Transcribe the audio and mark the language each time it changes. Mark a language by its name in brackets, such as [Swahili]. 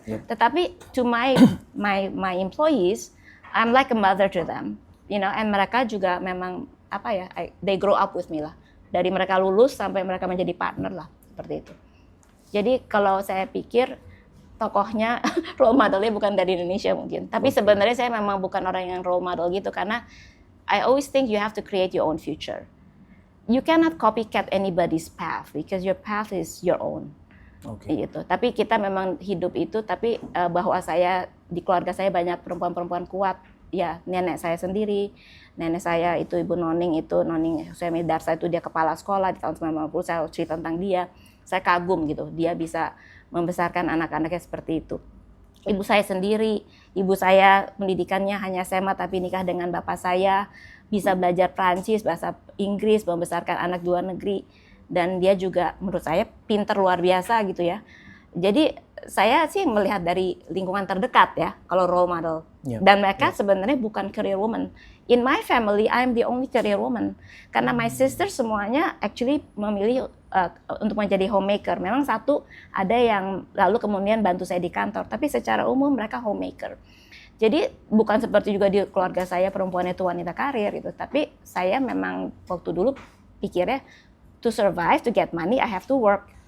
[Indonesian] Tetapi [English] to my employees, I'm like a mother to them, and [Indonesian] mereka juga memang [English] they grow up with me lah. [Indonesian] Dari mereka lulus sampai mereka menjadi partner lah, seperti itu. Jadi kalau saya pikir, tokohnya role modelnya bukan dari Indonesia mungkin. Tapi sebenarnya saya memang bukan orang yang role model gitu karena [English] I always think you have to create your own future. You cannot copycat anybody's path because your path is your own. [Indonesian] Gitu. Tapi kita memang hidup itu, tapi bahwa saya di keluarga saya banyak perempuan-perempuan kuat. Ya, nenek saya sendiri, nenek saya itu Ibu Noning Husseini Darsa, itu dia kepala sekolah di tahun 1990. Saya cerita tentang dia, saya kagum gitu. Dia bisa membesarkan anak-anaknya seperti itu. Ibu saya sendiri, ibu saya pendidikannya hanya SMA tapi nikah dengan bapak saya, bisa belajar Prancis, bahasa Inggris, membesarkan anak di luar negeri, dan dia juga menurut saya pinter luar biasa gitu ya. Jadi saya sih melihat dari lingkungan terdekat ya, kalau role model. Dan mereka sebenarnya bukan career woman. [English] In my family, I'm the only career woman. [Indonesian] Karena [English] my sister [Indonesian] semuanya actually memilih untuk menjadi homemaker. Memang satu ada yang lalu kemudian bantu saya di kantor, tapi secara umum mereka homemaker. Jadi bukan seperti juga di keluarga saya perempuan itu wanita karir gitu, tapi saya memang waktu dulu pikirnya [English] to survive, to get money, I have to work.